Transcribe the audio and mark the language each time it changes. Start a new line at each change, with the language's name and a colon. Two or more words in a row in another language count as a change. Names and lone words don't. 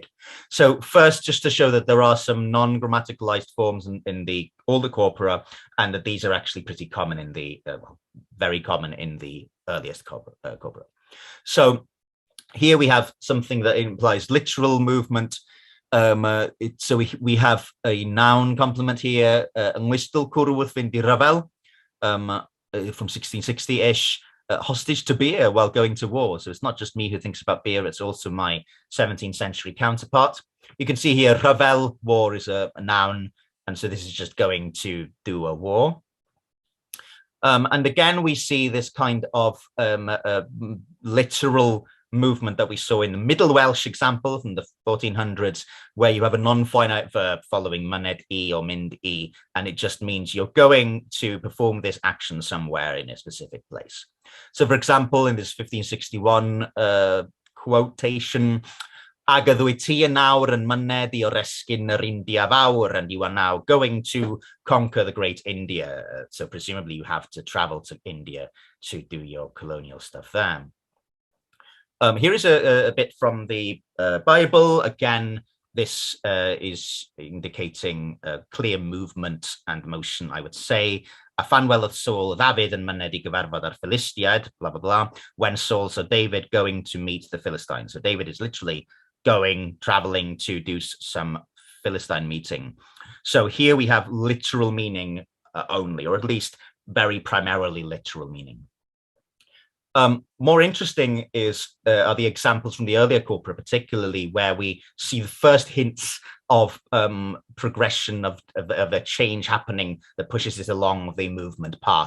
English: So first, just to show that there are some non-grammaticalized forms in all the corpora, and that these are actually pretty common in the, very common in the earliest corpora. So here we have something that implies literal movement. So we have a noun complement here,
Welsh: Ynglystil cwrw fynd I ryfel,
English: from 1660-ish, hostage to beer while going to war. So it's not just me who thinks about beer, it's also my 17th century counterpart. You can see here, ryfel, war, is a noun, and so this is just going to do a war. And again, we see this kind of literal movement that we saw in the Middle Welsh example from the 1400s, where you have a non-finite verb following
Welsh: myned I
English: or
Welsh: mynd I,
English: and it just means you're going to perform this action somewhere in a specific place. So, for example, in this 1561 quotation,
Welsh: ag ydw ti yn nawr yn myned I oresgyn yr India fawr,
English: and you are now going to conquer the great India. So presumably you have to travel to India to do your colonial stuff there. Here is a bit from the Bible. Again, this is indicating clear movement and motion, I would say.
Welsh: A fan welodd Saul David yn myned I gyfarfod ar Philistiaid,
English: blah, blah, blah, when Saul saw David going to meet the Philistines. So David is literally traveling to do some Philistine meeting. So here we have literal meaning only, or at least very primarily literal meaning. More interesting are the examples from the earlier corpora, particularly where we see the first hints of progression of a change happening that pushes it along the movement path.